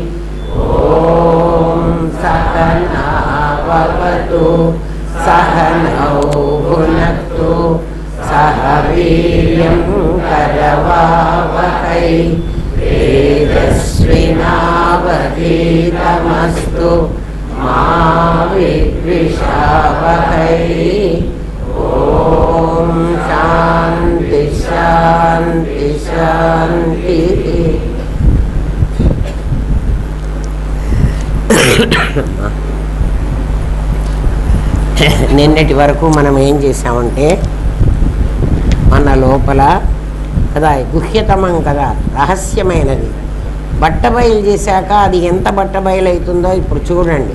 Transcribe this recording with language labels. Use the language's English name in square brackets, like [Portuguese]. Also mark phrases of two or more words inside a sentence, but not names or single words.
[Sanskrit] ॐ सहना भवतु सहनौ भुनक्तु सह वीर्यं करवावहै तेजस्विनावधीतमस्तु मा विद्विषावहै। ॐ शान्ति शान्ति शान्तिः। [Telugu] నిన్నటి వరకు మనం ఏం చేసామంటే మన లోపల కదా గుహ్యతమం కదా రహస్యమైనది బట్టబయలు చేశాక అది ఎంత బట్టబయలు అవుతుందో ఇప్పుడు చూడండి.